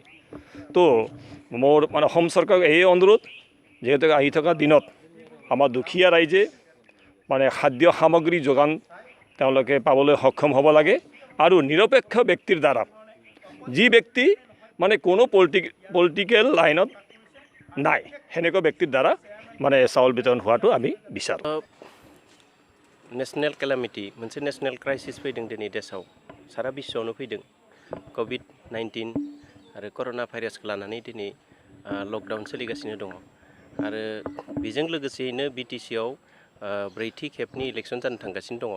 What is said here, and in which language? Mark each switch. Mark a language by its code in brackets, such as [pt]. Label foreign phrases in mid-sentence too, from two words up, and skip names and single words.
[as] তো মোৰ অসম চৰকাৰক এই অনুৰোধ, যিহেতু আহি থকা দিনত আমাৰ দুখীয়া ৰাইজে খাদ্য সামগ্ৰী যোগান তেওঁলোকে পাবলৈ সক্ষম হ'ব লাগে, আৰু নিৰপেক্ষ ব্যক্তিৰ দ্বাৰা, যি ব্যক্তি কোনো পলিটিকেল লাইনত নাই, সেনেকুৱা ব্যক্তিৰ দ্বাৰা চাউল বিতৰণ হোৱাটো আমি বিচাৰোঁ। [en] national calamity [brx] मोनसे [en] national crisis [brx] फैदों दिनै देशआव, सारा बिश्वआवनो फैदों। COVID-19 आरो कर'ना भाइरासखौ लानानै दिनै लकडाउन सोलिगासिनो दङ। आरो बेजों लोगोसेयैनो BTC-आव ब्रैथि खेबनि इलेक्सन जानो थांगासिनो दङ।